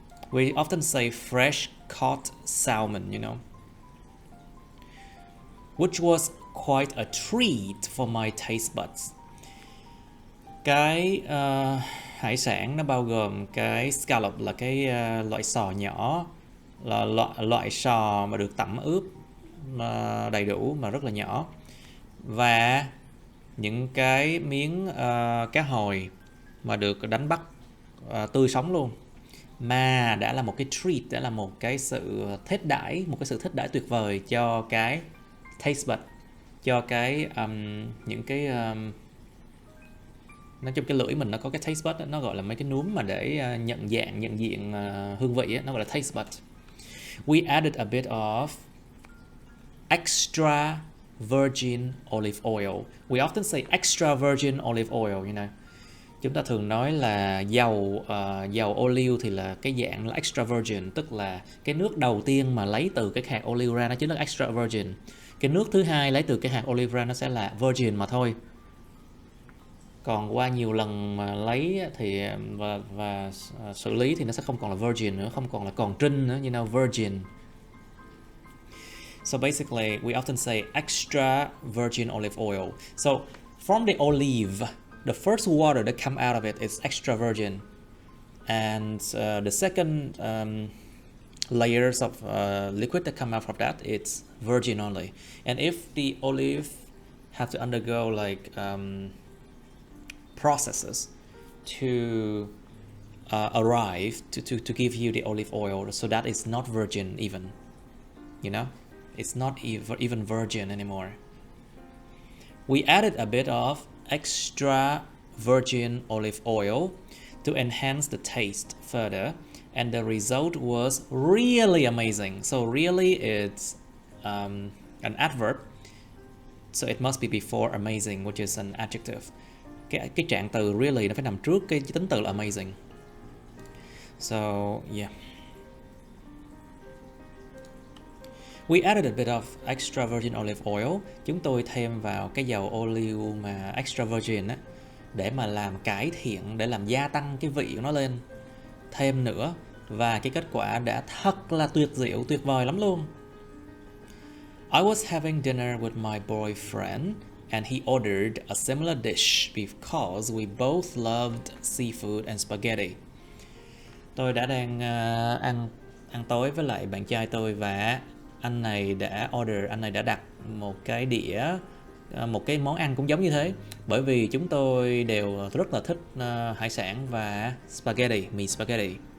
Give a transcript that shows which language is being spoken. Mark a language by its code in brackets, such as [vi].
[en] We often say fresh caught salmon, you know. Which was quite a treat for my taste buds. [vi] Cái hải sản nó bao gồm cái scallop là cái loại sò nhỏ, là loại sò mà được tẩm ướp đầy đủ mà rất là nhỏ, và những cái miếng cá hồi mà được đánh bắt tươi sống luôn, mà đã là một cái treat, đã là một cái sự thết đãi, tuyệt vời cho cái taste bud, cho cái những cái nói chung cái lưỡi mình nó có cái taste bud đó, nó gọi là mấy cái núm mà để nhận diện hương vị đó, nó gọi là taste bud. [en] We added a bit of extra virgin olive oil. We often say extra virgin olive oil, you know. [vi] Chúng ta thường nói là dầu ô liu thì là cái dạng là extra virgin, tức là cái nước đầu tiên mà lấy từ cái hạt ô liu ra nó chính là extra virgin. Cái nước thứ hai lấy từ cái hạt ô liu ra nó sẽ là virgin mà thôi. Còn qua nhiều lần mà lấy thì và xử lý thì nó sẽ không còn là virgin nữa, không còn là còn trinh nữa, [en] you know, [vi] virgin. [en] So basically, we often say extra virgin olive oil. So from the olive, the first water that come out of it is extra virgin, and the second layers of liquid that come out from that, it's virgin only. And if the olive have to undergo like processes to arrive to give you the olive oil, so that is not virgin even, you know. It's not even virgin anymore. We added a bit of extra virgin olive oil to enhance the taste further and the result was really amazing. So really it's an adverb, so it must be before amazing, which is an adjective. [vi] Cái trạng từ really nó phải nằm trước cái tính từ là amazing. [en] So yeah, we added a bit of extra virgin olive oil. [vi] Chúng tôi thêm vào cái dầu ô liu mà extra virgin á, để mà làm cải thiện, để làm gia tăng cái vị của nó lên thêm nữa. Và cái kết quả đã thật là tuyệt diệu, tuyệt vời lắm luôn. [en] I was having dinner with my boyfriend and he ordered a similar dish because we both loved seafood and spaghetti. [vi] Tôi đã đang ăn tối với lại bạn trai tôi và anh này đã đặt một cái đĩa, một cái món ăn cũng giống như thế, bởi vì chúng tôi đều rất là thích hải sản và spaghetti, mì spaghetti.